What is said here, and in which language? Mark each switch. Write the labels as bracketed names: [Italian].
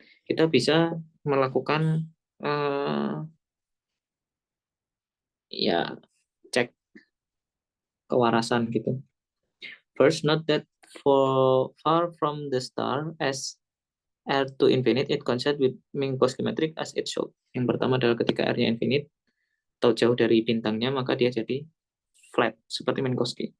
[Indonesian] Kita bisa melakukan ya cek kewarasan gitu. [English] First, note that for far from the star as R to infinite, it coincides with Minkowski metric as it should. [Indonesian] Yang pertama adalah ketika R-nya infinite atau jauh dari bintangnya, maka dia jadi flat seperti Minkowski.